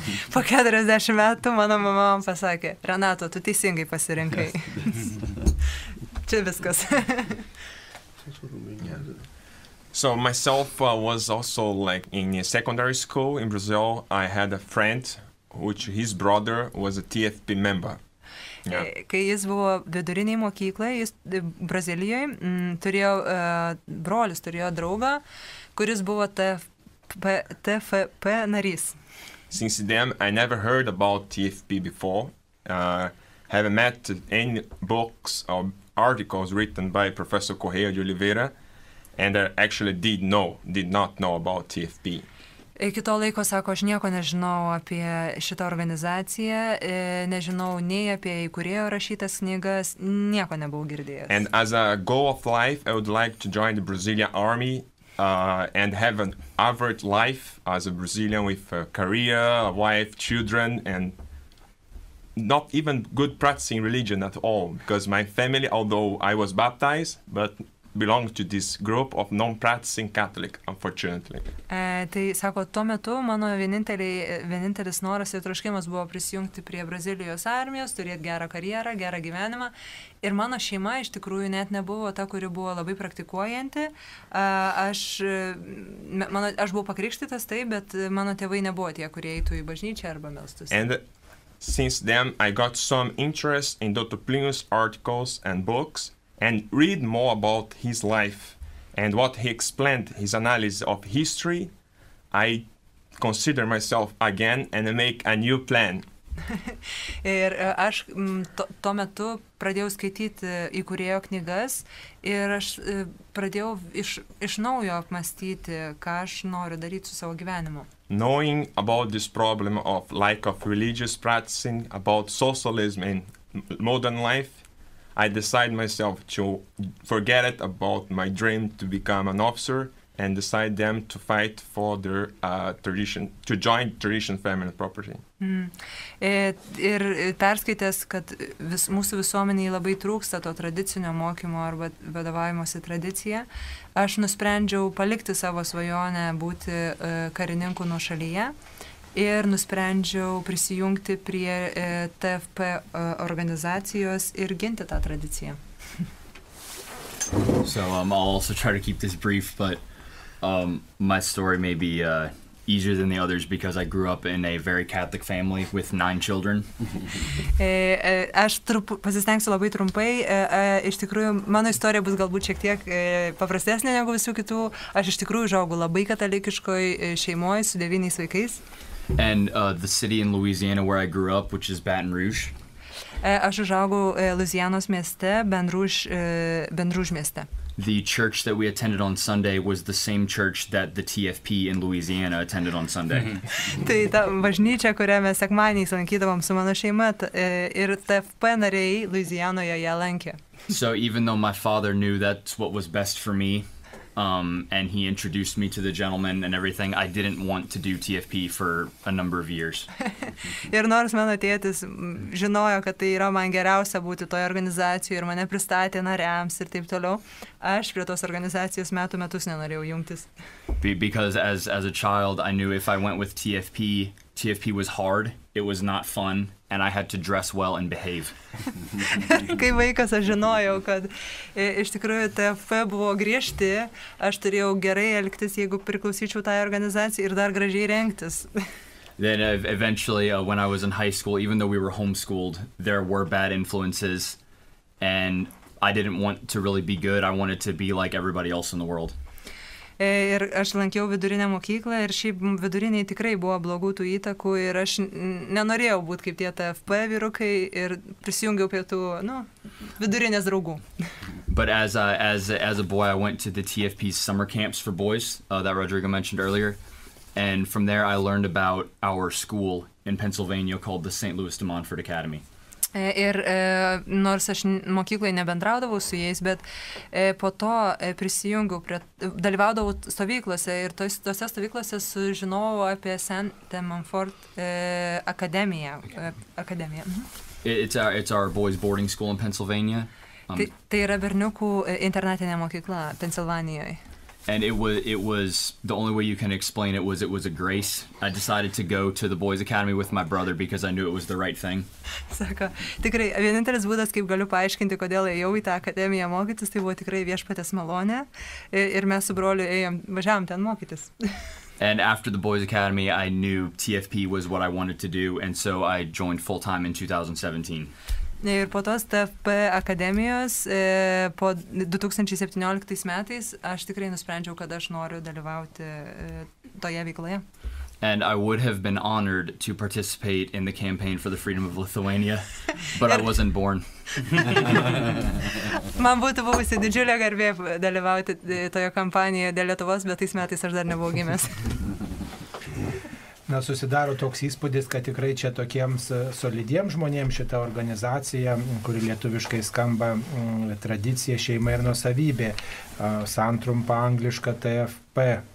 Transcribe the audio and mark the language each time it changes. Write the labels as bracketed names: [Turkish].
[Lithuanian] Po 40 metų mano mama man pasakė, Renato, tu teisingai pasirinkai. Čia viskas. [English] So myself was also like in a secondary school in Brazil. I had a friend, which his brother was a TFP member. Yeah. [Lithuanian] Kai jis buvo viduriniai mokyklai, jis Brazilijoje turėjo brolis, turėjo draugą, kuris buvo TFP narys. [English] Since then, I never heard about TFP before. Haven't met any books or articles written by Professor Correia de Oliveira. And I actually did not know about TFP. [Lithuanian] Iki to laiko, sako, aš nieko nežinau apie šitą organizaciją, nežinau nei apie įkūrėjo rašytas knygas, nieko nebuvau girdėjęs. [English] And as a goal of life, I would like to join the Brazilian army and have an average life as a Brazilian with a career, a wife, children, and not even good practicing religion at all. Because my family, although I was baptized, but belong to this group of non-practicing Catholic, unfortunately. [Lithuanian] Tai sako, tuo metu mano vienintelis noras ir troškimas buvo prisijungti prie Brazilijos armijos, turėti gerą karjerą, gerą gyvenimą. Ir mano šeima iš tikrųjų net nebuvo ta, kuri buvo labai praktikuojanti. Aš buvau pakrikštytas, taip, bet mano tėvai nebuvo tie, kurie eitų į bažnyčią arba melstus. [English] And since then, I got some interest in Dr. Plinius' articles and books, and read more about his life and what he explained, his analysis of history. I consider myself again and make a new plan. [Lithuanian] Ir aš tuo metu pradėjau skaityti įkūrėjo knygas ir aš pradėjau iš naujo apmastyti, ką aš noriu daryti su savo gyvenimu. [English] Knowing about this problem of lack of religious practicing, about socialism in modern life, I decided myself to forget it about my dream to become an officer and decide them to fight for their tradition, to join tradition, family and property. [Lithuanian] Ir perskaitęs, kad mūsų visuomeniai labai trūksta to tradicinio mokymo arba vadovavimuose tradicija, aš nusprendžiau palikti savo svajonę būti karininku nuošalyje. Ir nusprendžiau prisijungti prie TFP organizacijos ir ginti tą tradiciją. [English] So I'll also try to keep this brief, but my story may be easier than the others because I grew up in a very Catholic family with 9 children. [Lithuanian] Aš pasistengsiu labai trumpai. Iš tikrųjų, mano istorija bus galbūt šiek tiek paprastesnė negu visų kitų. Aš iš tikrųjų užaugau labai katalikiškoj šeimoje su 9 vaikais. [English] And the city in Louisiana where I grew up, which is Baton Rouge. [Lithuanian] Aš užaugau Louisianos mieste, Baton Rouge mieste. [English] The church that we attended on Sunday was the same church that the TFP in Louisiana attended on Sunday. [Lithuanian] Tai ta bažnyčia, kurią mes sekmadieniais lankydavom su mano šeima, ir TFP nariai Louisianoje ją lankė. [English] So even though my father knew that's what was best for me, and he introduced me to the gentleman and everything, I didn't want to do TFP for a number of years. [Lithuanian] Ir nors mano tėtis žinojo, kad tai yra man geriausia būti toje organizacijoje ir mane pristatė nariams ir taip toliau, aš prie tos organizacijos metus nenorėjau jungtis. [English] Because as a child, I knew if I went with TFP was hard, it was not fun, and I had to dress well and behave. [Lithuanian] Kai vaikas aš žinojau, kad iš tikrųjų TFP buvo griežti, aš turėjau gerai elgtis, jeigu priklausyčiau tai organizacijai ir dar gražiai rengtis. [English] Then eventually, when I was in high school, even though we were homeschooled, there were bad influences, and I didn't want to really be good. I wanted to be like everybody else in the world. [Lithuanian] Ir aš lankiau vidurinę mokyklą ir šiaip viduriniai tikrai buvo blogų tų įtakų ir aš nenorėjau būti kaip tie TFP vyrukai ir prisijungiau prie tų, vidurinės draugų. [English] But as a boy, I went to the TFP's summer camps for boys that Rodrigo mentioned earlier. And from there, I learned about our school in Pennsylvania called the St. Louis de Montfort Academy. [Lithuanian] Ir nors aš mokykloje nebendraudavau su jais, bet po to prisijungiau dalyvaudavau stovyklose ir tose stovyklose sužinojau apie St. Montfort akademiją. [English] It's our boys' boarding school in Pennsylvania. [Lithuanian] Tai yra berniukų internatinė mokykla Pensilvanijoje. [English] And it was the only way you can explain it was a grace. I decided to go to the boys' academy with my brother because I knew it was the right thing. [Lithuanian] Sako, tikrai, vienintelis būdas, kaip galiu paaiškinti, kodėl ėjau į tą akademiją mokytis, tai buvo tikrai viešpatės malonė ir mes su broliu važiavom ten mokytis. [English] And after the boys' academy, I knew TFP was what I wanted to do, and so I joined full-time in 2017. [Lithuanian] Ir po tos TFP akademijos, po 2017 metais, aš tikrai nusprendžiau, kad aš noriu dalyvauti toje veikloje. [English] And I would have been honored to participate in the campaign for the freedom of Lithuania, but I wasn't born. [Lithuanian] Man būtų buvusi didžiulė garbė dalyvauti toje kampanijoje dėl Lietuvos, bet tais metais aš dar nebuvau gimęs. Susidaro toks įspūdis, kad tikrai čia tokiems solidiems žmonėms šita organizacija, kuri lietuviškai skamba tradicija, šeima ir nuosavybė, santrumpa angliška TFP.